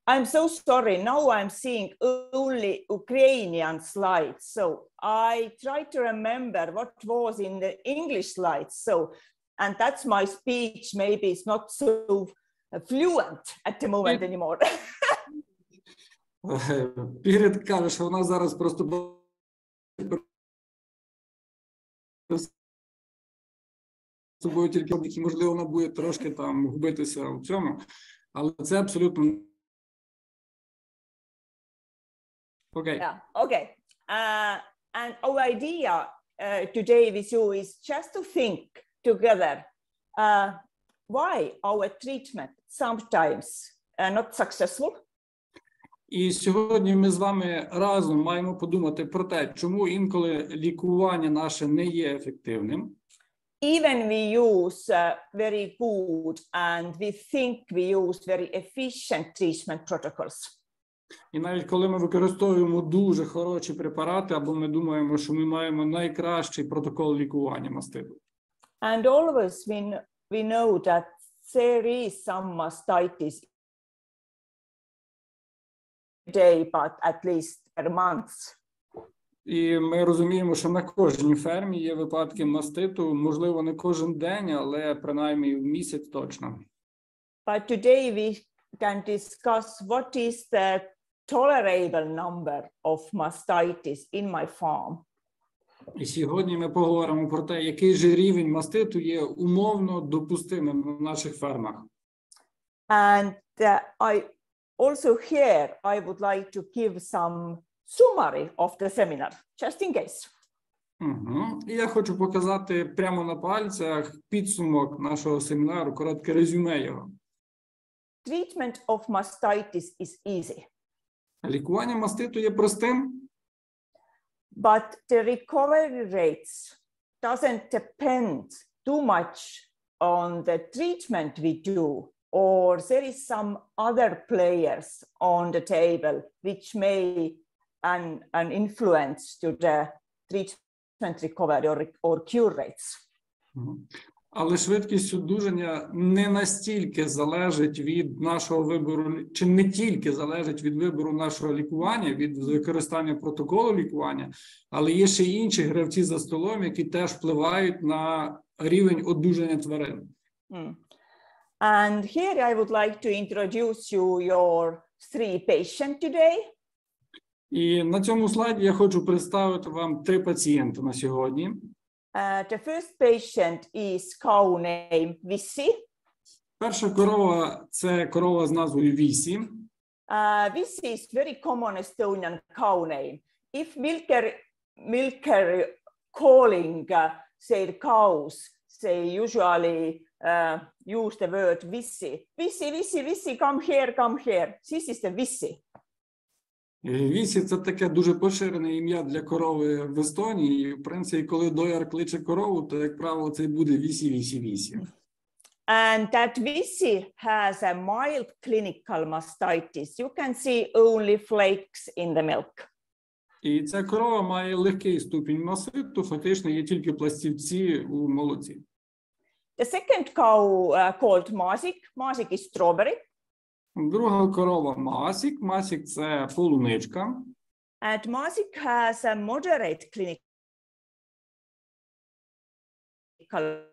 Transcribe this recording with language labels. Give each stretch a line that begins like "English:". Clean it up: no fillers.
English: I'm so sorry, now I'm seeing only Ukrainian slides. So I try to remember what was in the English slides. So, and that's my speech, maybe it's not so fluent at the moment anymore.
Ukrainian: Piret каже, що вона зараз просто собою тільки, можливо, вона буде трошки там губитися в цьому, але це абсолютно окей.
English: Yeah, okay. And our idea today with you is just to think together why our treatment sometimes not successful.
Ukrainian: І сьогодні ми з вами разом маємо подумати про те, чому інколи лікування наше не є ефективним.
English: Even we use very good and we think we use very efficient treatment protocols.
Ukrainian: І навіть коли ми використовуємо дуже хороші препарати, або ми думаємо, що ми маємо найкращий протокол лікування маститу.
English: And always we know that there is some mastitis day, but at least per month.
Ukrainian: І ми розуміємо, що на кожній фермі є випадки маститу, можливо, не кожен день, але принаймні в місяць точно.
English: But today we can discuss what is the tolerable number of mastitis in my farm.
Ukrainian: І сьогодні ми поговоримо про те, який же рівень маститу є умовно допустимим на наших фермах.
English: And I also here I would like to give some summary of the seminar, just in case.
Ukrainian: І я хочу показати прямо на пальцях підсумок нашого семінару, коротке резюме його.
English: Treatment of mastitis is easy.
Ukrainian: Лікування маститу є простим,
English: but the recovery rates doesn't depend too much on the treatment we do, or there is some other players on the table which may an influence to the treatment recovery or cure rates.
Ukrainian: Але швидкість одужання не настільки залежить від нашого вибору, чи не тільки залежить від вибору нашого лікування, від використання протоколу лікування, але є ще й інші гравці за столом, які теж впливають на рівень одужання тварин.
English: And here I would like to introduce you your 3 patients today.
Ukrainian: І на цьому слайді я хочу представити вам 3 пацієнти на сьогодні.
English: The first patient is cow name Vissi.
Ukrainian: Перша корова – це корова з назвою Вісі.
English: Vissi is very common Estonian cow name. If milker calling their cows, they usually use the word Vissi. Vissi, Vissi, Vissi, come here, come here. This is the Vissi.
Ukrainian: Вісі – це таке дуже поширене ім'я для корови в Естонії. І, в принципі, коли дояр кличе корову, то, як правило, це буде Вісі, Вісі, Вісі.
English: And that Vissi has a mild clinical mastitis. You can see only flakes in the milk.
Ukrainian: І ця корова має легкий ступінь маститу, фактично є тільки пластівці у молоці.
English: The second cow called Masik. Masik is strawberry.
Ukrainian: Друга корова Масік. Масік – це полуничка.
English: And Masik has a moderate clinical